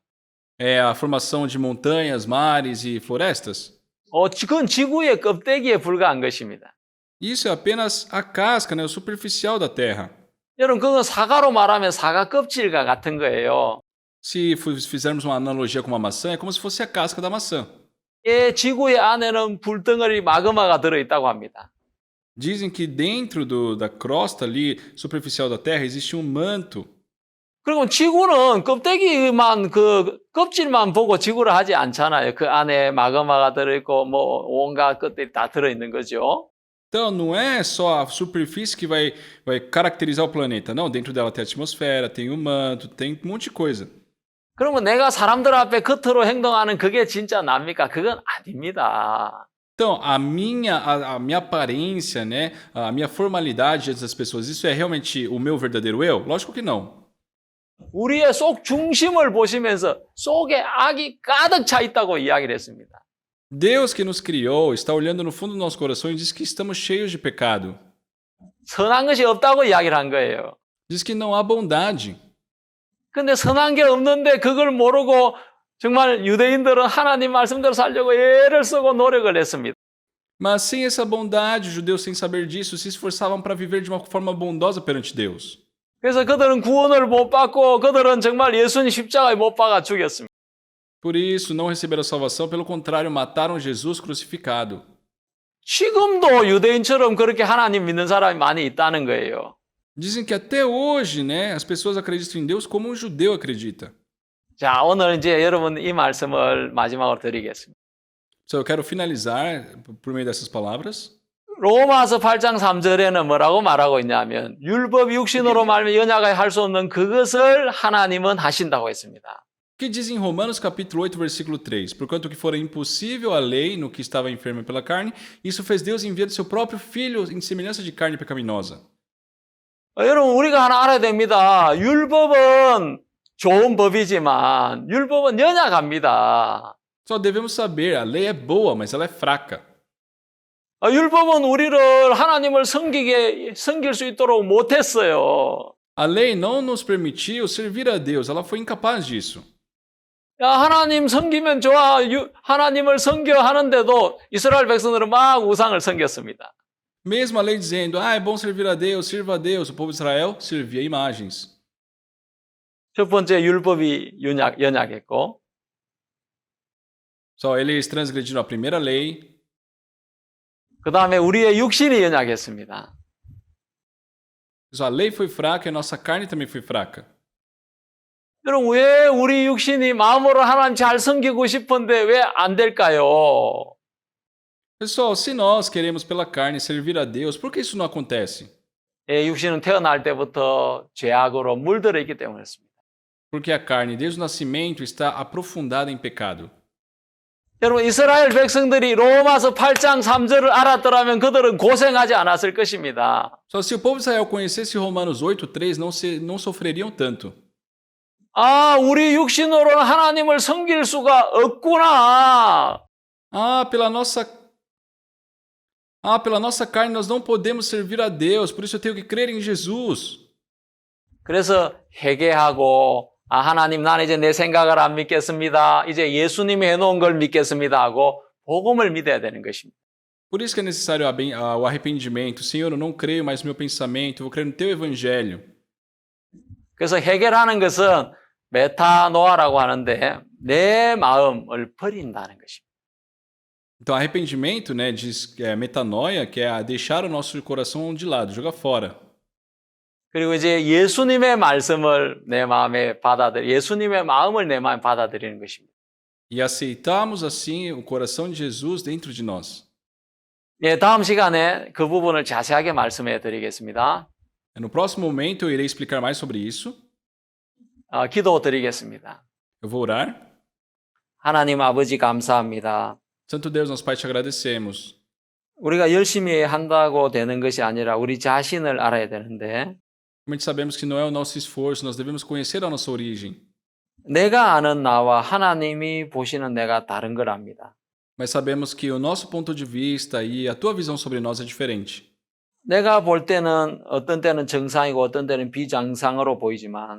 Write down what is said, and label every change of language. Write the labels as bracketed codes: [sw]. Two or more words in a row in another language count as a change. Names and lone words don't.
[pt] É a formação de montanhas, mares e florestas? [ko] 그건 지구의 껍데기에 불과한 것입니다. [pt] Isso é apenas a casca, o superficial da Terra. [ko] 여러분, 그건 사과로 말하면 사과 껍질과 같은 거예요. [pt] Se fizermos uma analogia com uma maçã, é como se fosse a casca da maçã. [ko] 지구의 안에는 불덩어리 마그마가 들어있다고 합니다. [pt] Dizem que dentro da crosta ali, superficial da Terra, existe um manto. [ko] 그리고 지구는 껍질만 보고 지구를 하지 않잖아요. 그 안에 마그마가 들어있고 온갖 것들이 다 들어있는 거죠. [pt] Então, não é só a superfície que vai caracterizar o planeta. Não, dentro dela tem a atmosfera, tem o manto, tem um monte de coisa. [ko] 그러면 내가 사람들 앞에 겉으로 행동하는 그게 진짜 납니까? 그건 아닙니다. [pt] Então, a minha aparência, a minha formalidade diante das pessoas, isso é realmente o meu verdadeiro eu? Lógico que não. [ko] 우리의 속 중심을 보시면서 속에 악이 가득 차 있다고 이야기를 했습니다. [pt] Deus que nos criou está olhando no fundo do nosso coração e diz que estamos cheios de pecado. [ko] 선한 것이 없다고 이야기를 한 거예요. [pt] Diz que não há bondade. [ko] 근데 선한 게 없는데 그걸 모르고 정말 유대인들은 하나님 말씀대로 살려고 애를 쓰고 노력을 했습니다. [pt] Mas sem essa bondade, os judeus, sem saber disso, se esforçavam para viver de uma forma bondosa perante Deus. [ko] 그래서 그들은 구원을 못 받고 그들은 정말 예수님 십자가에 못 박아 죽였습니다. [pt] Por isso, não receberam a salvação, pelo contrário, mataram Jesus crucificado. [ko] 지금도 유대인처럼 그렇게 하나님 믿는 사람이 많이 있다는 거예요. [pt] Dizem que até hoje, né, as pessoas acreditam em Deus como um judeu acredita. [ko] 자, 오늘 이제 여러분 이 말씀을 마지막으로 드리겠습니다. [pt] Então, eu quero finalizar por meio dessas palavras. [ko] 로마서 8장 3절에는 뭐라고 말하고 있냐면 율법 육신으로 말하면 연약하게 할 수 없는 그것을 하나님은 하신다고 했습니다. [pt] O que diz em Romanos capítulo 8, versículo 3? Porquanto que fora impossível a lei no que estava enfermo pela carne, isso fez Deus enviando seu próprio Filho em semelhança de carne pecaminosa. [ko] 여러분 우리가 하나 알아야 됩니다. 율법은 좋은 법이지만 율법은 연약합니다. [pt] Só devemos saber, a lei é boa, mas ela é fraca. [ko] 율법은 우리를 하나님을 섬길 수 있도록 못했어요. [pt] A lei não nos permitiu servir a Deus, ela foi incapaz disso. [ko] 야, 하나님 섬기면 좋아. 하나님을 섬겨 하는데도 이스라엘 백성들은 막 우상을 섬겼습니다. [pt] Mesmo a lei dizendo, é bom servir a Deus, sirva a Deus, o povo de Israel servia imagens. [ko] 첫 번째 율법이 연약했고 [pt] Só eles transgrediram a primeira lei. [ko] 그 다음에 우리의 육신이 연약했습니다. [pt] A lei foi fraca e a nossa carne também foi fraca. [ko] 여러분 왜 우리 육신이 마음으로 하나님 잘 섬기고 싶은데 왜 안 될까요? [pt] Pessoal, se nós queremos pela carne servir a Deus, por que isso não acontece? [ko] 육신은 태어날 때부터 죄악으로 물들어 있기 때문에 그렇습니다. [pt] Porque a carne, desde o nascimento, está aprofundada em pecado. [ko] 여러분 이스라엘 백성들이 로마서 8장 3절을 알았더라면 그들은 고생하지 않았을 것입니다. [pt] Só se o povo de Israel conhecesse Romanos 8:3, não sofreriam tanto. [ko] 우리 육신으로는 하나님을 섬길 수가 없구나. [pt] Pela nossa carne nós não podemos servir a Deus, por isso eu tenho que crer em Jesus. [ko] 그래서 회개하고 하나님 나는 이제 내 생각을 안 믿겠습니다. 이제 예수님이 해놓은 걸 믿겠습니다 하고 복음을 믿어야 되는 것입니다. [pt] Por isso que é necessário o arrependimento. Senhor, eu não creio mais no meu pensamento, eu vou crer no teu evangelho. [ko] 그래서 해결하는 것은 메타노아라고 하는데 내 마음을 버린다는 것입니다. [pt] Então, arrependimento, né, diz metanoia, que é deixar o nosso coração de lado, jogar fora. [ko] 그리고 이제 예수님의 말씀을 내 마음에 예수님의 마음을 내 마음에 받아들이는 것입니다. [pt] E aceitarmos assim o coração de Jesus dentro de nós. [ko] 다음 시간에 그 부분을 자세하게 말씀해 드리겠습니다. [pt] No próximo momento eu irei explicar mais sobre isso. [ko] 기도 드리겠습니다. [pt] Eu vou orar. [ko] 하나님 아버지 감사합니다. [pt] Santo Deus, nosso Pai, te agradecemos. [ko] 우리가 열심히 한다고 되는 것이 아니라 우리 자신을 알아야 되는데 [pt] Realmente sabemos que não é o nosso esforço, nós devemos conhecer a nossa origem. [ko] 내가 아는 나와 하나님이 보시는 내가 다른 걸 압니다. [pt] Mas sabemos que o nosso ponto de vista e a tua visão sobre nós é diferente. [ko] 내가 볼 때는 어떤 때는 정상이고 어떤 때는 비정상으로 보이지만